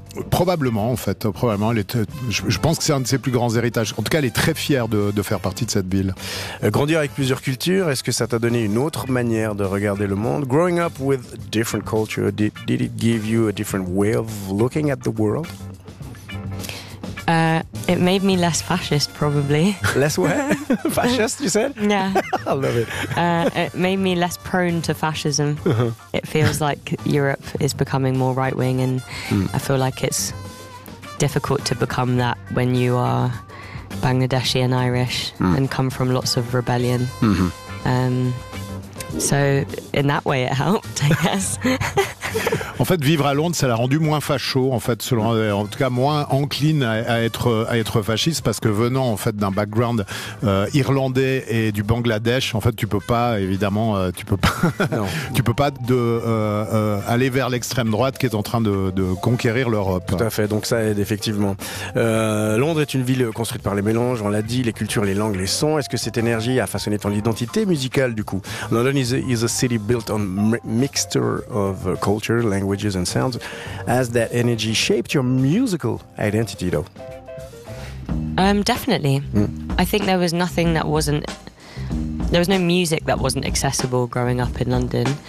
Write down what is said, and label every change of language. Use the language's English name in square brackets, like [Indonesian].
[French] Probablement, je pense que c'est un de ses plus grands héritages. En tout cas, elle est très fière de faire partie de cette ville. Grandir avec plusieurs cultures, est-ce que ça t'a donné une autre manière de regarder le monde? [English] Growing up with different cultures, did it give you a different way of looking at the world? It made me less fascist, probably. Less what? Fascist, you said? Yeah. I love it. It made me less prone to fascism. Uh-huh. It feels like Europe is becoming more right-wing, and I feel like it's difficult to become that when you are Bangladeshi and Irish and come from lots of rebellion. Mm-hmm. So, in that way, it helped, I guess. [French] En fait, vivre à Londres, ça l'a rendu moins facho, en fait, selon, en tout cas moins encline à être fasciste, parce que venant en fait d'un background irlandais et du Bangladesh, en fait, tu peux pas aller vers l'extrême droite qui est en train de conquérir l'Europe. Tout à fait. Donc ça aide effectivement. Londres est une ville construite par les mélanges. On l'a dit, les cultures, les langues, les sons. Est-ce que cette énergie a façonné ton identité musicale du coup? [English] London is a city built on mixture of culture, languages and sounds. Has that energy shaped your musical identity though? Definitely. I think there was nothing that wasn't, there was no music that wasn't accessible growing up in London.